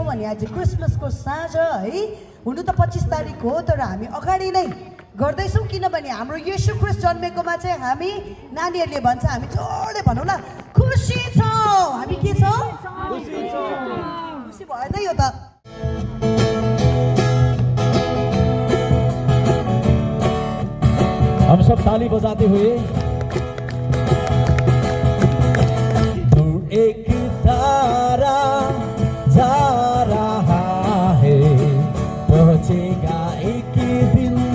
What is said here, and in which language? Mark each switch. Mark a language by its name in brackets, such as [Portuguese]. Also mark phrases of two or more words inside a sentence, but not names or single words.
[Nepali] अनि आज क्रिसमसको साँझ है, हुनु त 25 तारिक हो, तर हामी अगाडि नै गर्दैछौँ किनभने हाम्रो येशू ख्रीष्ट जन्मेकोमा चाहिँ हामी नानीहरूले भन्छ, हामी जोडले भनौँ ल, खुसी छौँ। हामी के छौँ? खुसी भएन यो त। [Hindi] हम सब ताली बजाते हुए दूर एक तारा जा रहा है, पहुंचेगा एक दिन